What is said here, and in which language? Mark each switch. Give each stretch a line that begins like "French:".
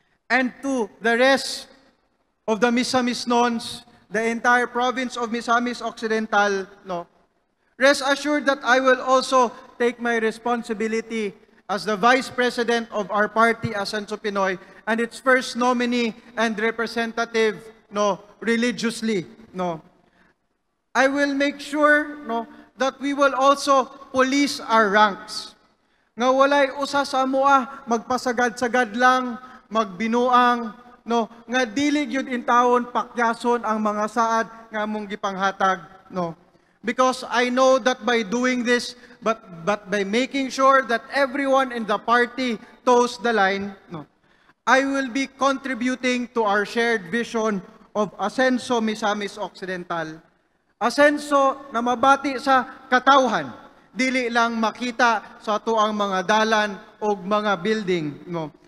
English: And to the rest of the Misamis Nons, the entire province of Misamis Occidental, no, rest assured that I will also take my responsibility as the Vice President of our party, Asenso Pinoy, and its first nominee and representative, no, religiously, no. I will make sure, no, that we will also police our ranks.
Cebuano: Nga walay usa sa amoa magpasagad-sagad lang, magbinuang, no, nga dili gyud intawon pakyason ang mga saad nga among gipanghatag, no.
English: Because I know that by doing this, but by making sure that everyone in the party toes the line, no, I will be contributing to our shared vision of Asenso Misamis Occidental.
Cebuano: Asenso na mabati sa katawhan, dili lang makita sa tuang mga dalan o mga building, no.